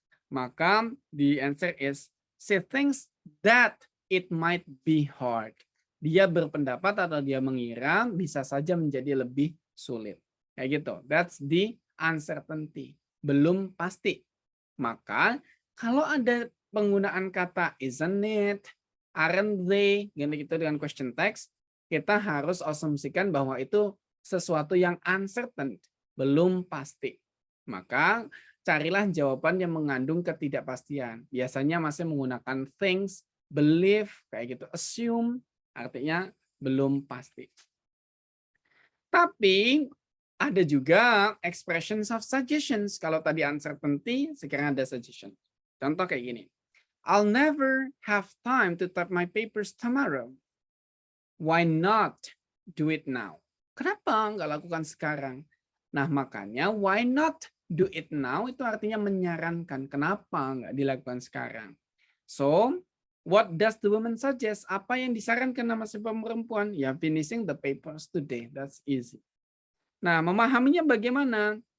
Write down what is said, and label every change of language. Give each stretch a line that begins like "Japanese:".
English: Maka the answer is she thinks that it might be hard.
Indonesian: Dia berpendapat atau dia mengira bisa saja menjadi lebih sulit. Kayak gitu.
English: That's the uncertainty.
Indonesian: belum pasti. Maka kalau ada penggunaan kata isn't it, aren't they, gitu dengan question text, kita harus asumsikan bahwa itu sesuatu yang uncertain, belum pasti. Maka carilah jawaban yang mengandung ketidakpastian. Biasanya masih menggunakan things, believe, kayak gitu, assume, artinya belum pasti. Tapi ada juga
English: expressions of suggestions.
Indonesian: Kalau tadi uncertainty, sekarang ada suggestion. Contoh kayak gini.
English: I'll never have time to type my papers tomorrow. Why not do it now?
Indonesian: Kenapa nggak lakukan sekarang? Nah, makanya
English: why not do it now
Indonesian: itu artinya menyarankan. Kenapa nggak dilakukan sekarang?
English: So, what does the woman suggest?
Indonesian: Apa yang disarankan sama si perempuan?
English: Ya, finishing the papers today. That's easy.
Indonesian: Nah, memahaminya bagaimana?